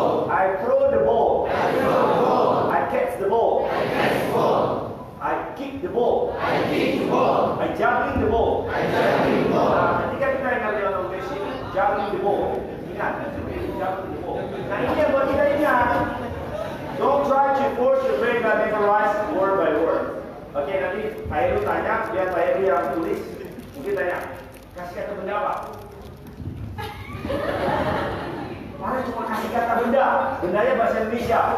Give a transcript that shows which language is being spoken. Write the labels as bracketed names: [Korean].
[English] I throw the ball. I catch the ball. I kick the ball. I juggling the ball. [Indonesian] Nah, ketika kita ingat dalam lokasi [English] juggling the ball, [Indonesian] ingat juggling the ball. Nah, ini yang buat kita ingat. [English] Don't try to force your brain by memorize word by word. [Indonesian] Oke, nanti Pak Heru tanya, biar Pak Heru yang tulis. Mungkin tanya, kasih kata benda apa? Mana cuma kasih kata benda? Bendanya bahasa Indonesia.